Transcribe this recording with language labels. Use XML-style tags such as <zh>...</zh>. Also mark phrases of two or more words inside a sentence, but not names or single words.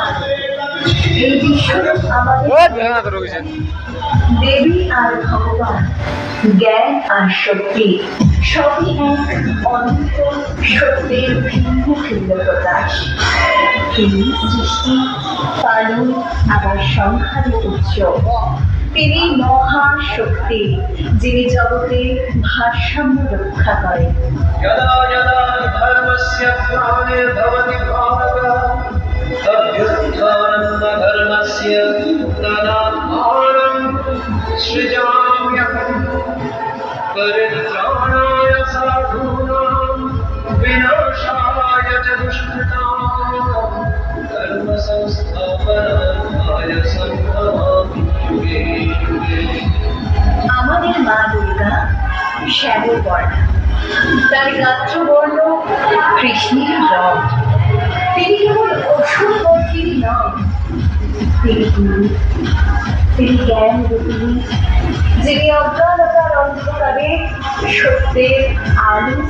<bn>এই বিশ্বরূপ আমাদের দেবী আর ভগবান, জ্ঞান আর শক্তি সবই এক অনন্ত সত্যের ভিন্ন ভিন্ন প্রকাশ। তিনি সৃষ্টি, পালন আবার সংহারের উৎস। তিনি মহাশক্তি, যিনি জগতের ভারসাম্য রক্ষা করেন।</bn> <sa>परित्राणाय साधूनां विनाशाय च दुष्कृतां धर्म संस्थापनाय संभवामि युगे युगे।</sa> <bn>আমাদের মা দুর্গা শ্যামল বর্ণা, তার গাত্রবর্ণ কৃষ্ণের রং। তিনি কেবল অসুর বর্ণিনী নন, তিনি গুরু, তিনি জ্ঞান রূপিণী, যিনি অজ্ঞানতার অন্ধকারে সত্যের আলো</bn>